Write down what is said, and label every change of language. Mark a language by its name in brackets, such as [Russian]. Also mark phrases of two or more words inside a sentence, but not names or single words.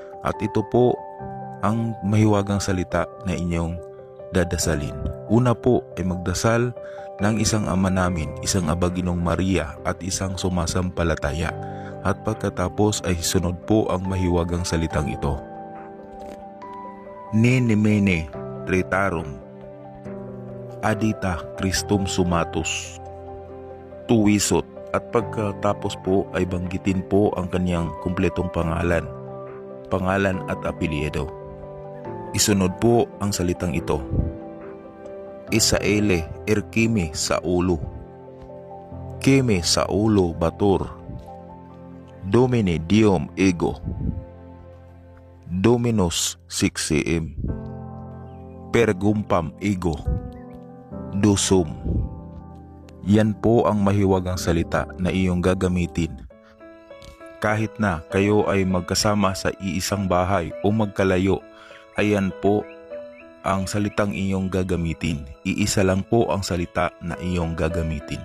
[Filipino] At ito po ang mahiwagang salita na inyong dadasalin. Una po ay magdasal ng isang Ama namin, isang Abaginong Maria at isang sumasampalataya. At pagkatapos ay sunod po ang mahiwagang salitang ito. [Latin] Nene mene tretarum adita Christum sumatus tuwisot, [Filipino] at pagkatapos po ay banggitin po ang kanyang kumpletong pangalan at apelyido. Isunod po ang salitang ito. [Latin] Isaele erkime Saulo, keme Saulo bator, Domine Deum ego, Dominus sixiem, pergumpam ego, dosum. [Filipino] Yan po ang mahiwagang salita na iyong gagamitin. Kahit na kayo ay magkasama sa iisang bahay o magkalayo, ayan po ang salitang iyong gagamitin. Iisa lang po ang salita na iyong gagamitin.